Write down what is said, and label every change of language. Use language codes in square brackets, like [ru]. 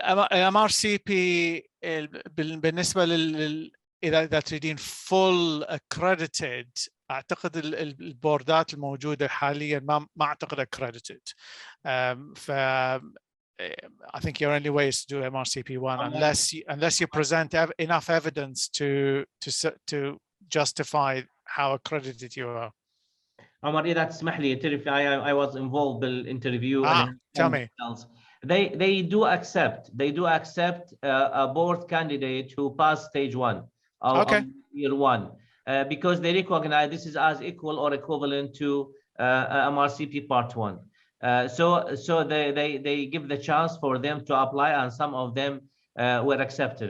[ar] MRCP بالنسبة إذا تريدين [en] full accredited، [ar] أعتقد البوردات الموجودة حاليا ما أعتقد accredited. [en] I think your only way is to do MRCP1 unless you present enough evidence to justify how accredited you are. [ar] عمر إذا تسمح لي تعرف [en] I was involved [ar] بالinterview. [en] Tell me. They do accept a board candidate who passed stage 1 or year 1 because they recognize this is as equal or equivalent to MRCP part 1. So they give the chance for them to apply, and some of them were accepted.